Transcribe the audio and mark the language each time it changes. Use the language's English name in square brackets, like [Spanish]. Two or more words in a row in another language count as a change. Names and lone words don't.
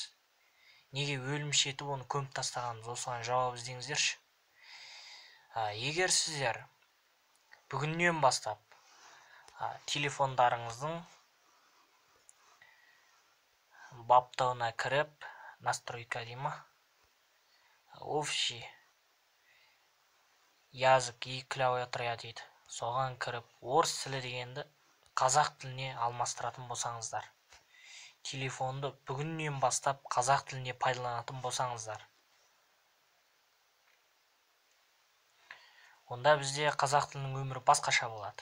[Kazakh] Неге өлімші етіп оны көміп тастағанбыз? Осыған жауап іздеңіздерші. Егер сіздер бүгіннен бастап телефондарыңыздың баптауына кіріп, настройка дейма, [Russian] общий язык и клавиатура дейді. [Kazakh] Соған кіріп, орыс тілі дегенді қазақ тіліне алмастыратын болсаңыздар, телефонды бүгіннен бастап қазақ тіліне пайдаланатын болсаңыздар, онда бізде қазақ тілінің өмірі басқаша болады.